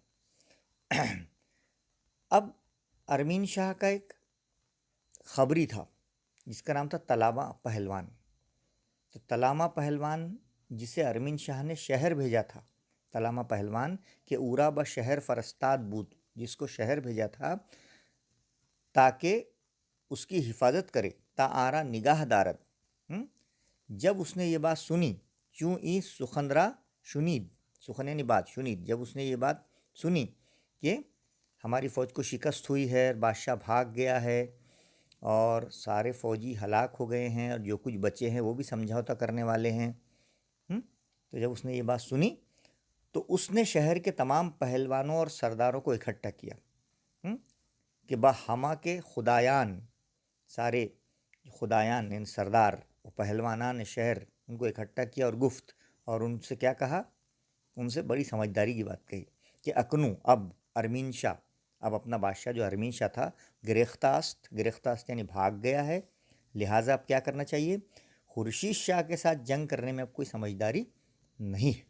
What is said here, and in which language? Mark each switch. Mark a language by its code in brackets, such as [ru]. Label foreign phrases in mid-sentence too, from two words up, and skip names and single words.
[ur] اب ارمین شاہ کا ایک خبری تھا جس کا نام تھا تلامہ پہلوان، تو تلامہ پہلوان جسے ارمین شاہ نے شہر بھیجا تھا، تلامہ پہلوان [fa] کہ اورا با شہر فرستاد بود، [ur] جس کو شہر بھیجا تھا تاکہ اس کی حفاظت کرے، [fa] تا آرا نگاہ دارد، [ur] جب اس نے یہ بات سنی، [fa] چوں ای سخن را شنید، [ur] سخن یعنی بات، شنید جب اس نے یہ بات سنی کہ ہماری فوج کو شکست ہوئی ہے، بادشاہ بھاگ گیا ہے اور سارے فوجی ہلاک ہو گئے ہیں اور جو کچھ بچے ہیں وہ بھی سمجھوتا کرنے والے ہیں، تو جب اس نے یہ بات سنی تو اس نے شہر کے تمام پہلوانوں اور سرداروں کو اکٹھا کیا کہ [fa] ہما کے خدایان، [ur] سارے خدایان یعنی [fa] سردار و پہلوانان شہر، [ur] ان کو اکٹھا کیا اور گفت، اور ان سے کیا کہا، ان سے بڑی سمجھداری کی بات کہی کہ اکنو، اب ارمین شاہ، اب اپنا بادشاہ جو ارمین شاہ تھا [fa] گریختہ است [ur] یعنی بھاگ گیا ہے، لہٰذا اب کیا کرنا چاہیے، خورشید شاہ کے ساتھ جنگ کرنے میں اب کوئی سمجھداری نہیں ہے۔